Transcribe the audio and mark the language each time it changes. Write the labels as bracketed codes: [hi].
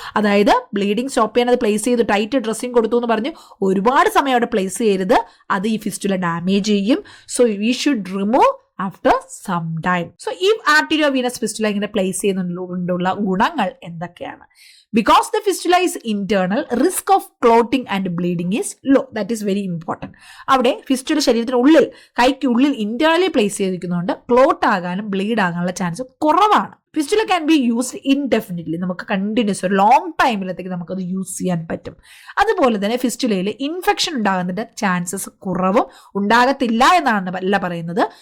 [ml] അതായത് bleeding stop ചെയ്യാൻ അത് പ്ലേസ് ചെയ്ത് ടൈറ്റ് ഡ്രസ്സിങ് കൊടുത്തു എന്ന് പറഞ്ഞ് ഒരുപാട് സമയം അവിടെ പ്ലേസ് ചെയ്യരുത്, അത് ഈ ഫിസ്റ്റുല ഡാമേജ് ചെയ്യും. [en] So we should remove after some time. [ml] So ഈ ആർട്ടീരിയോവീനസ് ഫിസ്റ്റുല ഇങ്ങനെ പ്ലേസ് ചെയ്യുന്നതുകൊണ്ടുള്ള ഗുണങ്ങൾ എന്തൊക്കെയാണ്? [en] Because the fistula is internal, risk of clotting and bleeding is low. That is very important. [ml] അവിടെ ഫിസ്റ്റുല ശരീരത്തിനുള്ളിൽ, കൈക്കുള്ളിൽ ഇന്റേണലി പ്ലേസ് ചെയ്തിരിക്കുന്നതുകൊണ്ട് ക്ലോട്ട് ആകാനും bleed ആകാനുള്ള chance കുറവാണ്. [en] Fistula can be used indefinitely. [ml] നമുക്ക് continuous ഒരു ലോങ് ടൈമിലത്തേക്ക് നമുക്കത് യൂസ് ചെയ്യാൻ പറ്റും. അതുപോലെ തന്നെ ഫിസ്റ്റുലയിൽ ഇൻഫെക്ഷൻ ഉണ്ടാകുന്നതിന്റെ ചാൻസസ് കുറവും ഉണ്ടാകത്തില്ല എന്നാണ് അല്ല പറയുന്നത്.